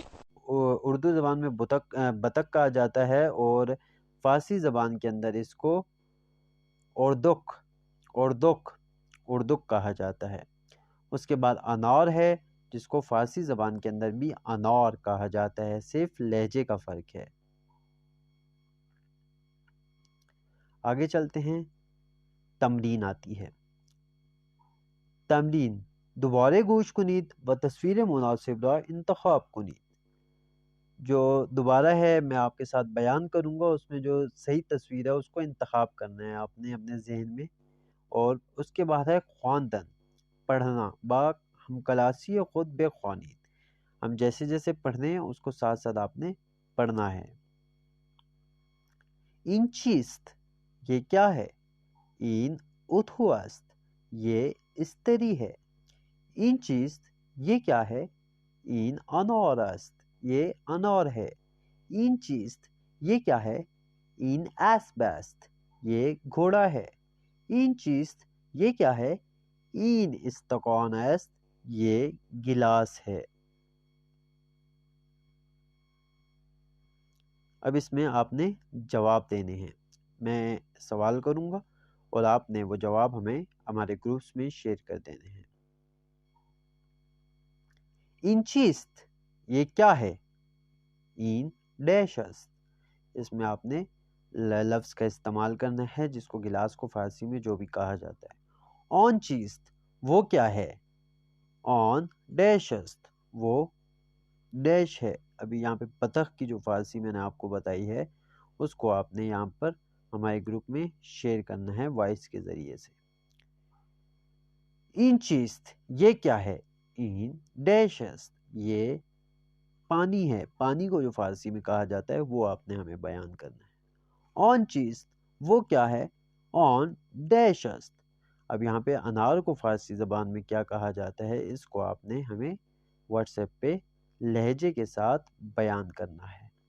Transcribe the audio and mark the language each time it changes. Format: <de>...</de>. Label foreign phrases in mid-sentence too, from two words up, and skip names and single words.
<ur>اردو زبان میں بطخ کہا جاتا ہے اور فارسی زبان کے اندر اس کو اردک کہا جاتا ہے۔ اس کے بعد انار ہے جس کو فارسی زبان کے اندر بھی انار کہا جاتا ہے، صرف لہجے کا فرق ہے۔ آگے چلتے ہیں، تمرین آتی ہے۔</ur> <fa>تمرین: دوبارے گوش کنید و تصویر مناسب را انتخاب کنید۔</fa> <ur>جو دوبارہ ہے میں آپ کے ساتھ بیان کروں گا، اس میں جو صحیح تصویر ہے اس کو انتخاب کرنا ہے آپ نے اپنے ذہن میں۔ اور اس کے بعد ہے خواندن، پڑھنا،</ur> <fa>با ہم کلاسی خود بے خوانید۔</fa> <ur>ہم جیسے جیسے پڑھ رہے ہیں اس کو ساتھ ساتھ آپ نے پڑھنا ہے۔</ur> <fa>این چیست،</fa> <ur>یہ کیا ہے؟</ur> <fa>این اتھو است،</fa> <ur>یہ استری ہے۔</ur> <fa>این چیست،</fa> <ur>یہ کیا ہے؟</ur> <fa>این انار است،</fa> <ur>یہ انار ہے۔</ur> <fa>این چیست،</fa> <ur>یہ کیا ہے؟</ur> <fa>این اسب است،</fa> <ur>یہ گھوڑا ہے۔</ur> <fa>این چیست،</fa> <ur>یہ کیا ہے؟</ur> <fa>این استقان است،</fa> <ur>یہ گلاس ہے۔ اب اس میں آپ نے جواب دینے ہیں۔ میں سوال کروں گا اور آپ نے وہ جواب ہمیں ہمارے گروپس میں شیئر کر دینے ہیں۔</ur> <fa>این چیست،</fa> <ur>یہ کیا ہے؟</ur> <fa>این ڈیش است،</fa> <ur>اس میں آپ نے لفظ کا استعمال کرنا ہے جس کو گلاس کو فارسی میں جو بھی کہا جاتا ہے۔</ur> <fa>آن چیست،</fa> <ur>وہ کیا ہے؟</ur> <fa>آن ڈیش است،</fa> <ur>وہ ڈیش ہے۔ ابھی یہاں پہ بطخ کی جو فارسی میں نے آپ کو بتائی ہے اس کو آپ نے یہاں پر ہمارے گروپ میں شیئر کرنا ہے وائس کے ذریعے سے۔</ur> <fa>این چیست،</fa> <ur>یہ کیا ہے؟</ur> <fa>این ڈیش است،</fa> <ur>یہ پانی ہے۔ پانی کو جو فارسی میں کہا جاتا ہے وہ آپ نے ہمیں بیان کرنا ہے۔</ur> <fa>آن چیست،</fa> <ur>وہ کیا ہے؟</ur> <fa>آن ڈیش است۔</fa> <ur>اب یہاں پہ انار کو فارسی زبان میں کیا کہا جاتا ہے اس کو آپ نے ہمیں واٹس ایپ پہ لہجے کے ساتھ بیان کرنا ہے۔</ur>